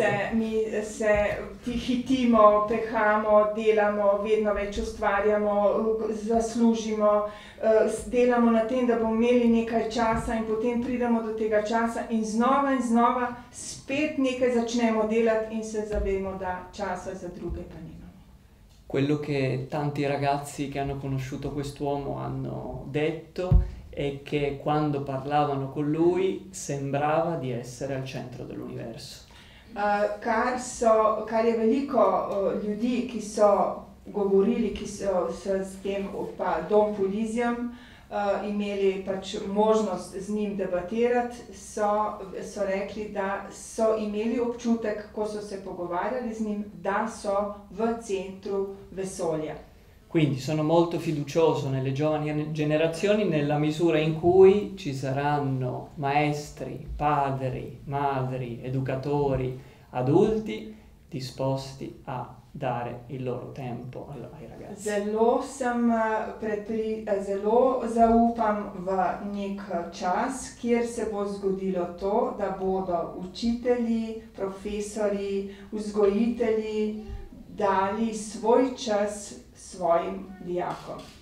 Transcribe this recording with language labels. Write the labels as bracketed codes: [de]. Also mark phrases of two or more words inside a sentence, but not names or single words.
[sl] Mi se hitimo, pehamo, delamo, vedno več ustvarjamo, zaslužimo, delamo na tem, da bomo imeli nekaj časa in potem pridemo do tega časa in znova spet nekaj začnemo delati in se zavemo, da časa za druge pa nimamo. [it] Quello che tanti ragazzi che hanno conosciuto quest'uomo hanno detto è che quando parlavano con lui sembrava di essere al centro dell'universo. [sl] Kar je veliko ljudi, ki so govorili, ki so s tem pa Dom Puglisijem imeli pač možnost z njim debatirati, so rekli, da so imeli občutek, ko so se pogovarjali z njim, da so v centru vesolja. [it] Quindi sono molto fiducioso nelle giovani generazioni nella misura in cui ci saranno maestri, padri, madri, educatori, adulti disposti a dare il loro tempo ai ragazzi. [sl] Zelo zaupam v nek čas, kjer se bo zgodilo to, da bodo učitelji, profesori, vzgojitelji dali svoj čas svojim dijakom.